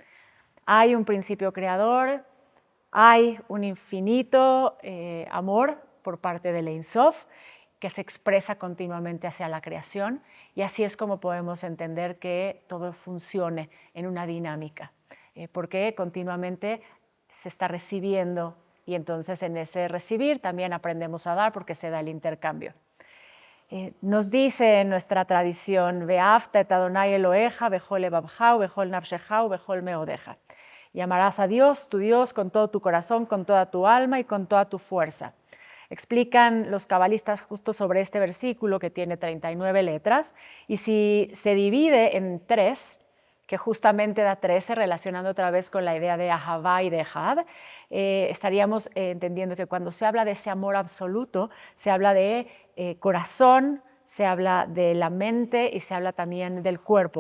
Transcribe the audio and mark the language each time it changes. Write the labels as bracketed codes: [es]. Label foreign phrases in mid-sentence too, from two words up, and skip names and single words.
[es] Hay un principio creador, hay un infinito amor por parte del Ein Sof que se expresa continuamente hacia la creación, y así es como podemos entender que todo funcione en una dinámica, porque continuamente se está recibiendo, y entonces en ese recibir también aprendemos a dar porque se da el intercambio. Nos dice en nuestra tradición, [he] ואהבת את אדוני אלוהיך בכל לבבך ובכל נפשך ובכל מאודך. [es] Y amarás a Dios, tu Dios, con todo tu corazón, con toda tu alma y con toda tu fuerza. Explican los cabalistas justo sobre este versículo que tiene 39 letras, y si se divide en 3, que justamente da 13, relacionando otra vez con la idea de Ahavá y de Ejad, estaríamos entendiendo que cuando se habla de ese amor absoluto, se habla de corazón, se habla de la mente y se habla también del cuerpo.